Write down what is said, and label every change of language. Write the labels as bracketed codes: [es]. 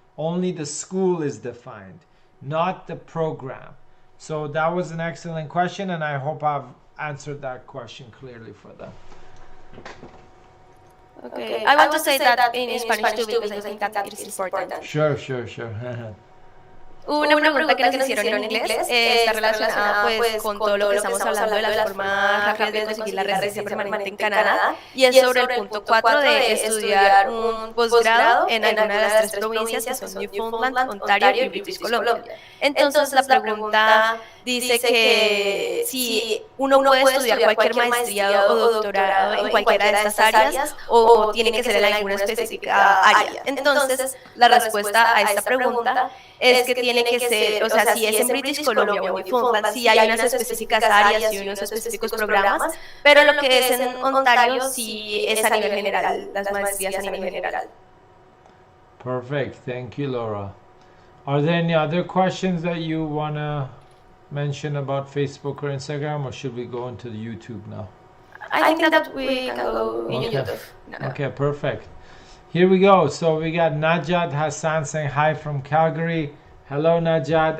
[en] Only the school is defined, not the program. So that was an excellent question, and I hope I've answered that question clearly for them. Okay. I want to say that in Spanish too, because I think that it is important. Sure. [es] Hubo una pregunta que nos hicieron en inglés, está relacionada pues con todo lo que estamos hablando de las formas rápidas de conseguir la residencia permanente en Canadá, y es sobre el punto 4 de estudiar un posgrado en alguna de las 3 provincias que son Newfoundland, Ontario y British Columbia. Entonces la pregunta dice que si uno puede estudiar cualquier maestría o doctorado en cualquiera de estas áreas o tiene que ser en alguna específica área. Entonces la respuesta a esta pregunta es que tiene que ser, o sea, si es en British Columbia o en Newfoundland, sí hay unas específicas áreas y unos específicos programas, pero lo que es en Ontario sí es a nivel general, las maestrías a nivel general. [en] Perfect. Thank you, Laura. Are there any other questions that you want to mention about Facebook or Instagram, or should we go into the YouTube now? I think that we can go in YouTube. No. Okay, perfect. Here we go. So we got Najat Hassan saying hi from Calgary. Hello, Najat.